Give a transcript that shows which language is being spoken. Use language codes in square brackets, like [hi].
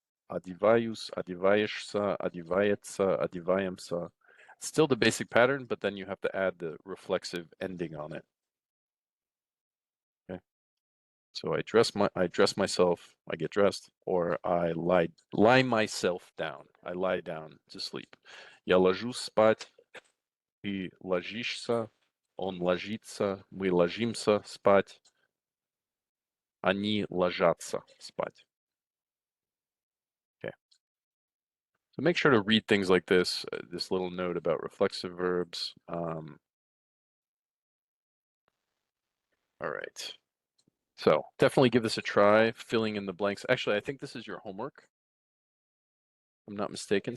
[ru] Adivayus, adivayeshsa, adivayetsa, adivayemsa. [en] It's still the basic pattern, but then you have to add the reflexive ending on it. Okay. So I dress myself, I get dressed, or I lie myself down. I lie down to sleep. [ru] Я ложусь спать, ты ложишься, он ложится, мы ложимся спать, они ложатся спать. [en] Okay. So make sure to read things like this, this little note about reflexive verbs. All right. So definitely give this a try, filling in the blanks. Actually, I think this is your homework, if I'm not mistaken.